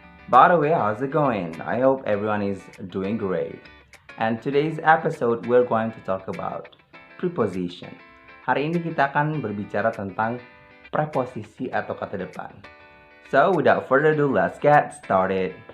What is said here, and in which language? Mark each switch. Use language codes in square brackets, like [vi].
[en] By the way, how's it going? I hope everyone is doing great. And today's episode we're going to talk about preposition. [id] Hari ini kita akan berbicara tentang preposisi atau kata depan. [en] So, without further ado, let's get started.